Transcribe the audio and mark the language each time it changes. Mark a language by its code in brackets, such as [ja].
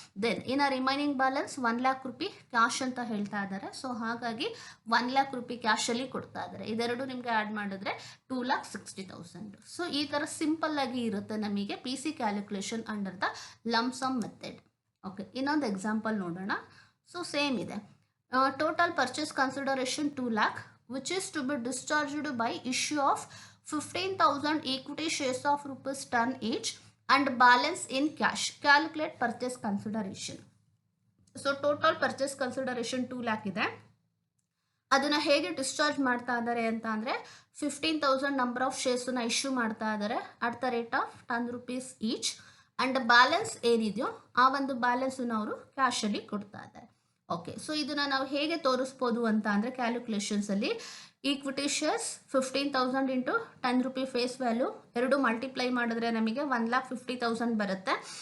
[kn] Then ಇನ್ನು remaining balance 1 lac ರೂಪಾಯಿ cash ಅಂತ ಹೇಳ್ತಾ ಇದ್ದಾರೆ. ಸೊ ಹಾಗಾಗಿ 1 ಲ್ಯಾಕ್ ರೂಪಾಯಿ ಕ್ಯಾಶಲ್ಲಿ ಕೊಡ್ತಾ ಇದ್ದಾರೆ. ಇದೆರಡು ನಿಮಗೆ ಆ್ಯಡ್ ಮಾಡಿದ್ರೆ 2,60,000. ಸೊ ಈ ಥರ ಸಿಂಪಲ್ ಆಗಿ ಇರುತ್ತೆ ನಮಗೆ P C calculation under the lump some method. Okay, ಇನ್ನೊಂದು ಎಕ್ಸಾಂಪಲ್ ನೋಡೋಣ. ಸೊ ಸೇಮ್ ಇದೆ. [en] Total purchase consideration 2 lakh which is to be discharged by issue of 15,000 equity shares of rupees 10 each and balance in cash. Calculate purchase consideration. So total purchase consideration 2 lakh ಇದೆ. [kn] ಅದನ್ನು ಹೇಗೆ discharge ಮಾಡ್ತಾ ಇದ್ದಾರೆ ಅಂತ ಅಂದರೆ 15,000 number of ಶೇರ್ಸನ್ನ issue ಮಾಡ್ತಾ ಇದ್ದಾರೆ at the rate of 10 rupees each. And balance ಏನಿದೆಯೋ ಆ ಒಂದು ಬ್ಯಾಲೆನ್ಸನ್ನು ಅವರು ಕ್ಯಾಶಲ್ಲಿ ಕೊಡ್ತಾ ಇದ್ದಾರೆ. ಓಕೆ, ಸೊ ಇದನ್ನು ನಾವು ಹೇಗೆ ತೋರಿಸ್ಬೋದು ಅಂತ ಅಂದರೆ, ಕ್ಯಾಲ್ಕುಲೇಷನ್ಸಲ್ಲಿ ಈಕ್ವಿಟಿ ಶೇರ್ಸ್ 15,000 ಇಂಟು 10 ರೂಪಾಯಿ ಫೇಸ್ ವ್ಯಾಲ್ಯೂ ಎರಡು ಮಲ್ಟಿಪ್ಲೈ ಮಾಡಿದ್ರೆ ನಮಗೆ 1,50,000 ಬರುತ್ತೆ.